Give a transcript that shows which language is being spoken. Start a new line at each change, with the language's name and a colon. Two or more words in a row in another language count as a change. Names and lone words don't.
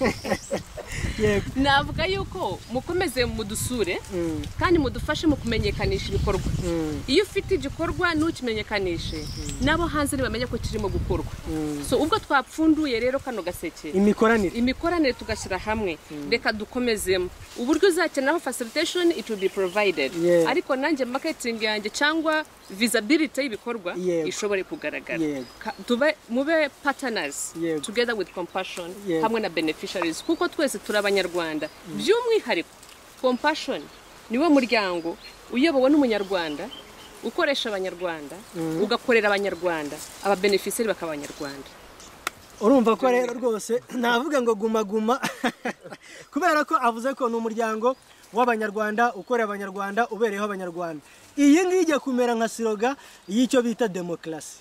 Kinyarwanda: Navuga yuko mukomeze mudusure kandi mudufashe mu kumenyekanisha ibikorwa. Iyo ufite igikorwa ntukimenyekanishe nabo hanze ntibamenye ko kirimo gukorwa. So ubwo twapfunduye rero kano gaseke imikoranire tugashyira hamwe reka dukomezemo uburyo uzakeneraho
English: facilitation it will be provided
Kinyarwanda: ariko nanjye marketing yanjye cyangwa visibility y'ibikorwa ishobore kugaragara mube
English: partners together with compassion
Kinyarwanda: hamwe na beneficiaries kuko twese turi abanyarwanda by'umwihariko compassion niwe muryango uyobowe n'umunyarwanda ukoresha abanyarwanda ugakorera abanyarwanda aba beneficiaries bakaba abanyarwanda. Urumva ko rero rwose navuga ngo guma kubera ko avuze ko n'umuryango w'abanyarwanda ukorera abanyarwanda ubereyeho abanyarwanda iyi ngije kumera nka siroga y'icyo bita democracy.